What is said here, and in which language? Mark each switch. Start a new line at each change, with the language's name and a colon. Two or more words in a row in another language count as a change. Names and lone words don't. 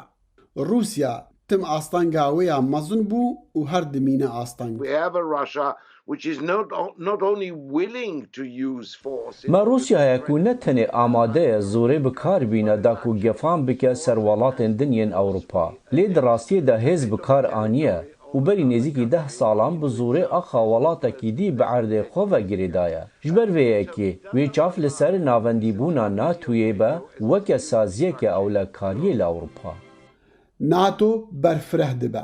Kurdish: رووسیا تم ئاستانگا وەیە مەزن بوو و هەر دمینە ئاستانگ. ما رووسیایەک و نەتەنێ ئامادەیە زۆرێ بکاربینە داکو گەفان بکە سەر وڵاتên دنیên ئەوروپا. لێ di rastiyê de hêz bikar aniye û berî nêzîkî 10 salan bi zorê axa welatekî dî bi erdê xwe vegirê daye. Ji ber vê yekê wê çav li ser navendîbûna NATOyê be weke saziyeke ewlekariyê li Ewropa. NATO berfireh dibe.